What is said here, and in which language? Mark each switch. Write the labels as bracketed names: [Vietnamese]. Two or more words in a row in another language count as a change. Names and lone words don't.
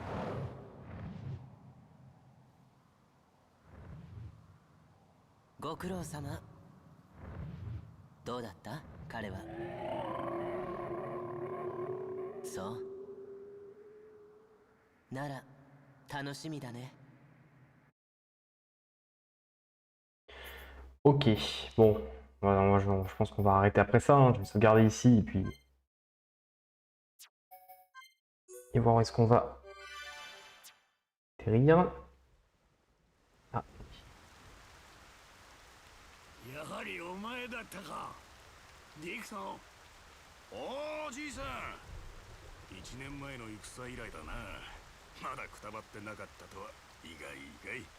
[Japanese] ご苦労様。どうだった彼は。そうなら楽しみだね。 [French] Ok, bon, voilà, moi je pense qu'on va arrêter après ça, hein. Je vais sauvegarder ici et puis... Et voir où est-ce qu'on va atterrir. Ah. [Japanese] やはりお前だったか、ディクソン。おお、じいさん。1年前の戦以来だな。まだくたばってなかったとは意外意外。